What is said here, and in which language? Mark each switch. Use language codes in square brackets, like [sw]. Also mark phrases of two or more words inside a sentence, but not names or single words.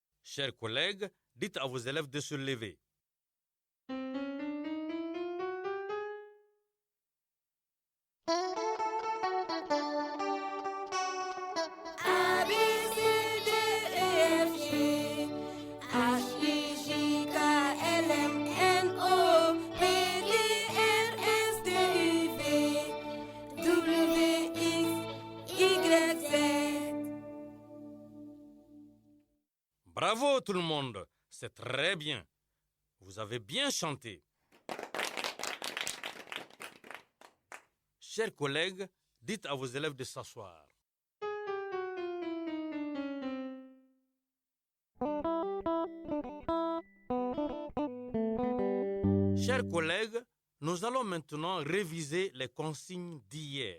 [fr] Chers collègues, dites à vos élèves de se lever. A, B, C, D, E, F, G, H, I, J, K, L, M, N, O, P, Q, R, S, T, U, V, W, X, Y, Z. Bravo tout le monde, c'est très bien. Vous avez bien chanté. Chers collègues, dites à vos élèves de s'asseoir. Chers collègues, nous allons maintenant réviser les consignes d'hier.